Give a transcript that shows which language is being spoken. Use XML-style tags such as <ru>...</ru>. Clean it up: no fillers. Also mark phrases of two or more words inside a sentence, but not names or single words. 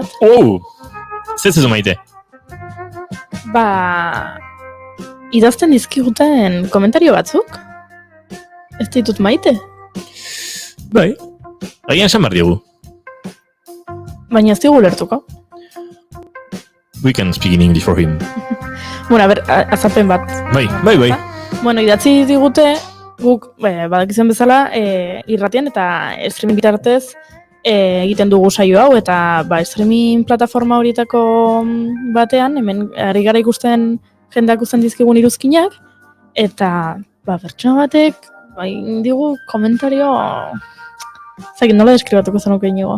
<eu>Zer maite? Idazten dizkiguten komentario batzuk? Ez ditut maite? Bai. Agian esan behar diogu. Baina ez digu lertuko.</eu> <en>We can speak in English for him.</en> <eu>Azalpen bat. Bai. Idatzi digute, guk, badakizuen bezala, irratian eta streaming bitartez egiten dugu saio hau, eta streaming plataforma horietako batean, hemen ari gara ikusten jendeak usten dizkigun iruzkinak, eta pertsona batek digu komentario nola deskribatuko zenuke inigo.</eu>